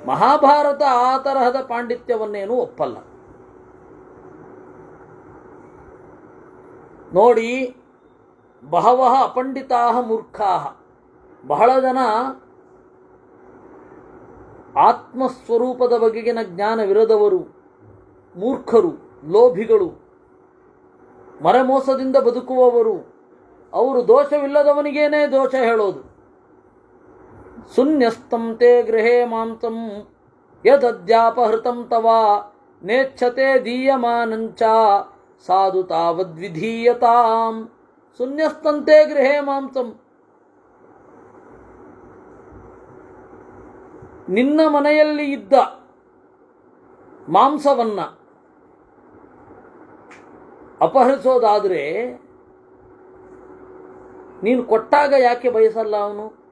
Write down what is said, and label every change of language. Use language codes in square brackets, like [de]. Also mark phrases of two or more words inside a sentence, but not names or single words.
[kn] ಮಹಾಭಾರತ ಆ ತರಹದ ಪಾಂಡಿತ್ಯವನ್ನೇನು ಒಪ್ಪಲ್ಲ. ನೋಡಿ, [sa] ಬಹವಃ ಅಪಂಡಿತಾ ಮೂರ್ಖಾ, [kn] ಬಹಳ ಜನ ಆತ್ಮಸ್ವರೂಪದ ಬಗೆಗಿನ ಜ್ಞಾನವಿರದವರು, ಮೂರ್ಖರು, ಲೋಭಿಗಳು, ಮರೆಮೋಸದಿಂದ ಬದುಕುವವರು, ಅವರು ದೋಷವಿಲ್ಲದವನಿಗೇನೇ ದೋಷ ಹೇಳೋದು. [sa] ಶೂನ್ಯಸ್ತಂ ತೇ ಗೃಹೇ ಮಾಂಸಂ ಯದದ್ಯಾಪಹೃತಂ ತವ ನೇಚ್ಛತೆ ದೀಯಮಾನಂಚ ಸಾಧು ತಾವದ್ವಿಧೀಯತಾಂ. ಶೂನ್ಯಸ್ತಂತೆ ಗೃಹೇ ಮಾಂಸಂ, [kn] ನಿನ್ನ ಮನೆಯಲ್ಲಿ ಇದ್ದ ಮಾಂಸವನ್ನ ಅಪಹರಿಸೋದಾದರೆ ನೀನು ಕೊಟ್ಟಾಗ ಯಾಕೆ ಬಯಸಲ್ಲ ಅವನು?